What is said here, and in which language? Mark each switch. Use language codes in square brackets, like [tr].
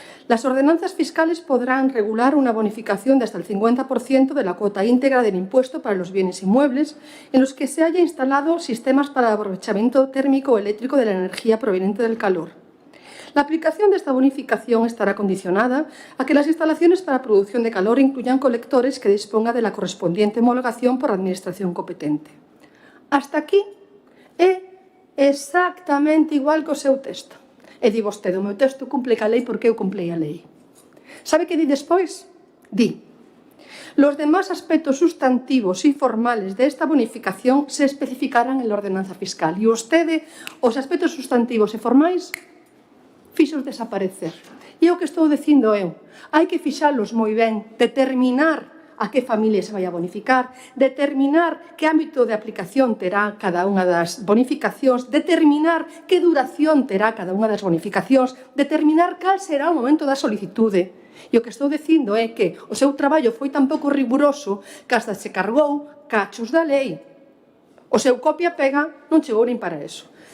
[es] Las ordenanzas fiscales podrán regular una bonificación de hasta el 50% de la cuota íntegra del impuesto para los bienes inmuebles en los que se haya instalado sistemas para aprovechamiento térmico o eléctrico de la energía proveniente del calor. La aplicación de esta bonificación estará condicionada a que las instalaciones para producción de calor incluyan colectores que disponga de la correspondiente homologación por la administración competente. [gl] Hasta aquí é exactamente igual que o seu texto. E di vostede, o meu texto cumple ca lei porque eu cumplei a lei. Sabe que di despois? Di: [es] los demás aspectos sustantivos y formales de esta bonificación se especificarán en la ordenanza fiscal. [gl] E vostede, os aspectos sustantivos e formais, fixos desaparecer. E o que estou dicindo eu, hai que fixalos moi ben, determinar a que familia se vai a bonificar, determinar que ámbito de aplicación terá cada unha das bonificacións, determinar que duración terá cada unha das bonificacións, determinar cal será o momento da solicitude. E o que estou dicindo é que o seu traballo foi tan pouco riguroso que hasta se cargou cachos da lei. O seu copia-pega non chegou nin para eso.